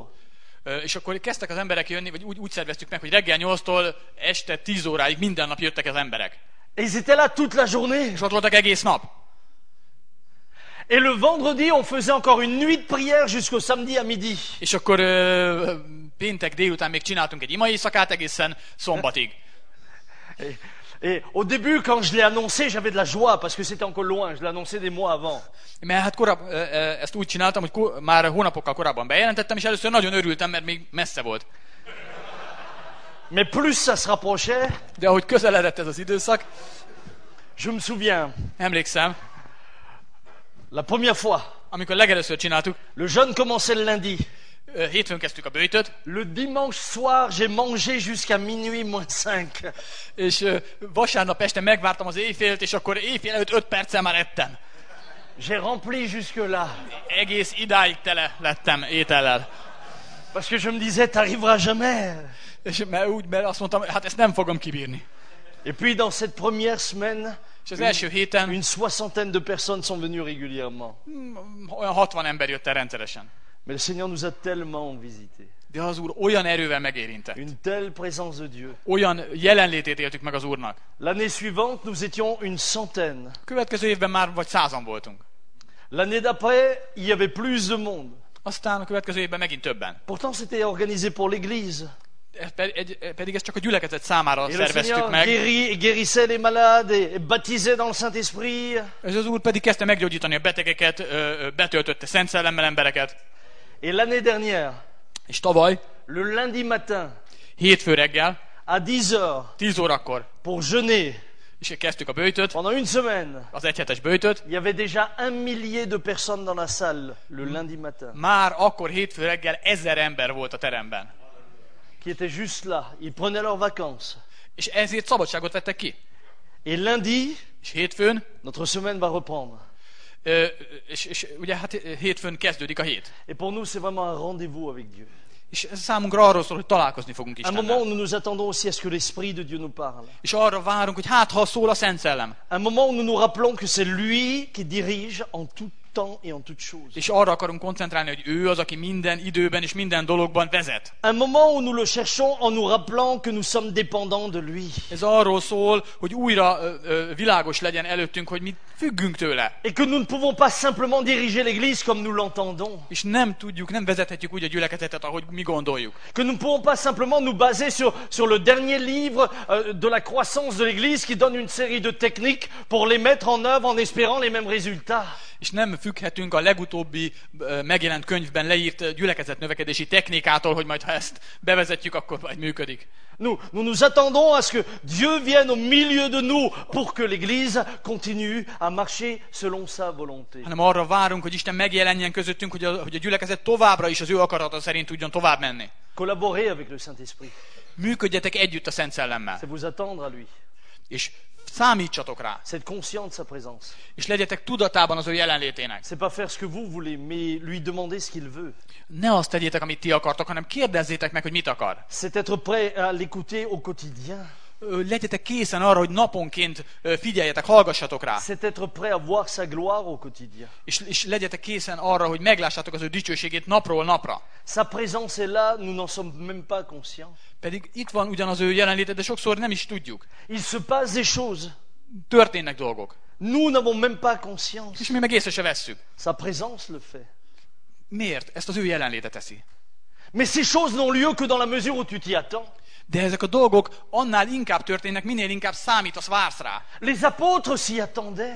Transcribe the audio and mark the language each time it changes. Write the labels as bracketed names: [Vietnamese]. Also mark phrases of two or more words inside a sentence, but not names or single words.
[Hungarian] És akkor kezdtek az emberek jönni, vagy úgy szerveztük meg, hogy reggel 8-tól este 10 óráig minden nap jöttek az emberek. [French] Et ils étaient là toute la journée. [Hungarian] És ott voltak egész nap. [French] Et le vendredi, on faisait encore une nuit de prière jusqu'au samedi à midi. [Hungarian] És akkor péntek délután még csináltunk egy ima éjszakát egészen szombatig. [French] Et au début, quand je l'ai annoncé, j'avais de la joie parce que c'était encore loin. Je l'ai annoncé des mois avant. [Hungarian] Mert hát ezt úgy csináltam, hogy már hónapokkal korábban bejelentettem, és először nagyon örültem, mert még messze volt. [French] Mais plus ça se rapprochait, [Hungarian] De ahogy közeledett ez az időszak, [French] je me souviens, [Hungarian] emlékszem, [French] la première fois, [Hungarian] amikor legelőször csináltuk, [French] le jeûne commençait le lundi. [Hungarian] Hétfőn kezdtük a böjtöt, [French] Le dimanche soir, j'ai mangé jusqu'à minuit moins 5. [Hungarian] és vasárnap este megvártam az éjfélt, és akkor éjfél előtt 5 perccel már ettem. [French] J'ai rempli jusque-là. [Hungarian] Egész idáig tele lettem étellel. [French] Parce que je me disais, t'arriveras jamais. [Hungarian] És mert azt mondtam, hát ezt nem fogom kibírni. [French] Et puis dans cette première semaine, [Hungarian] És az első héten [French] une soixantaine de personnes sont venues régulièrement. [Hungarian] olyan 60 ember jött el rendszeresen. [French] Mais le Seigneur nous a tellement visités. [Hungarian] De az Úr olyan erővel megérintett. [French] Une telle présence de Dieu. [Hungarian] Olyan jelenlétét éltük meg az Úrnak. [French] L'année suivante, nous étions une centaine. [Hungarian] Következő évben már vagy 100-an voltunk. [French] L'année d'après, il y avait plus de monde. [Hungarian] Aztán a következő évben megint többen. [French] Pourtant, c'était organisé pour l'Église. [Hungarian] Pedig ezt csak a gyülekezet számára [French] Et le [Hungarian] szerveztük [French] Seigneur [Hungarian] meg. [French] guérissait les malades et baptisait dans le Saint-Esprit. [Hungarian] És az Úr pedig kezdte meggyógyítani a betegeket, betöltötte Szent Szellemmel embereket. [French] Et l'année dernière, [Hungarian] És tavaly, [French] le lundi matin, [Hungarian] hétfő reggel, [French] à 10 heures, [Hungarian] 10 órakor, [French] pour jeûner, [Hungarian] és kezdtük a böjtöt, [French] pendant une semaine, [Hungarian] az egyhetes böjtöt, [French] il y avait déjà 1 millier de personnes dans la salle le lundi matin, [Hungarian] már akkor hétfő reggel 1000 ember volt a teremben. [French] qui étaient juste là. Ils prenaient leurs vacances. [Hungarian] És ezért szabadságot vettek ki. [French] Et lundi, [Hungarian] És hétfőn, [French] notre semaine va reprendre. [Hungarian] és ugye hát hétfőn kezdődik a hét. [French] Et pour nous, c'est vraiment un rendez-vous avec Dieu. [Hungarian] És ez számunkra arról szól, hogy találkozni fogunk [French] Un moment où [Hungarian] Istennel. [French] nous nous attendons aussi à ce que l'Esprit de Dieu nous parle. [Hungarian] És arra várunk, hogy hát ha szól a Szent Szellem. [French] Un moment où nous nous rappelons que c'est lui qui dirige en tout temps et en toute chose. [Hungarian] És arra akarunk koncentrálni, hogy ő az, aki minden időben és minden dologban vezet. [French] Un moment où nous le cherchons en nous rappelant que nous sommes dépendants de lui. [Hungarian] Ez arról szól, hogy újra világos legyen előttünk, hogy mi függünk tőle. [French] Et que nous ne pouvons pas simplement diriger l'Église comme nous l'entendons. [Hungarian] És nem tudjuk, nem vezethetjük úgy a gyülekezetet, ahogy mi gondoljuk. [French] Que nous ne pouvons pas simplement nous baser sur le dernier livre de la croissance de l'Église qui donne une série de techniques pour les mettre en œuvre en espérant les mêmes résultats. [Hungarian] És nem függhetünk a legutóbbi megjelent könyvben leírt gyülekezet növekedési technikától, hogy majd ha ezt bevezetjük, akkor majd működik. [French] Nous nous attendons à ce que Dieu vienne au milieu de nous pour que l'Église continue à marcher selon sa volonté. [Hungarian] Hanem arra várunk, hogy Isten megjelenjen közöttünk, hogy a gyülekezet továbbra is az ő akarata szerint tudjon tovább menni. [French] Collaborer avec le Saint-Esprit, [Hungarian] Működjetek együtt a Szent Szellemmel, [French] c'est vous attendre à lui, [Hungarian] és számítsatok rá, [French] c'est être conscient de sa présence. [Hungarian] és legyetek tudatában az ő jelenlétének. [French] C'est pas faire ce que vous voulez, mais lui demander ce qu'il veut. [Hungarian] Ne azt tegyétek, amit ti akartok, hanem kérdezzétek meg, hogy mit akar. [French] C'est être prêt à l'écouter au quotidien. [Hungarian] Legyetek készen arra, hogy naponként figyeljetek, hallgassatok rá. [French] C'est être prêt à voir sa gloire au quotidien. [Hungarian] És legyetek készen arra, hogy meglássátok az ő dicsőségét napról napra. [French] Sa présence est là, nous n'en sommes même pas conscients. [Hungarian] Pedig itt van ugyan az ő jelenléte, de sokszor nem is tudjuk. [French] Il se passe des choses. [Hungarian] Történnek dolgok. [French] Nous n'avons même pas conscience. [Hungarian] És mi meg észre se vesszük. [French] Sa présence le fait. [Hungarian] Miért? Ezt az ő jelenléte teszi. [French] Mais ces choses n'ont lieu que dans la mesure où tu t'y attends. [Hungarian] De ezek a dolgok annál inkább történnek, minél inkább számítasz, vársz rá. [French] Les apôtres s'y attendaient.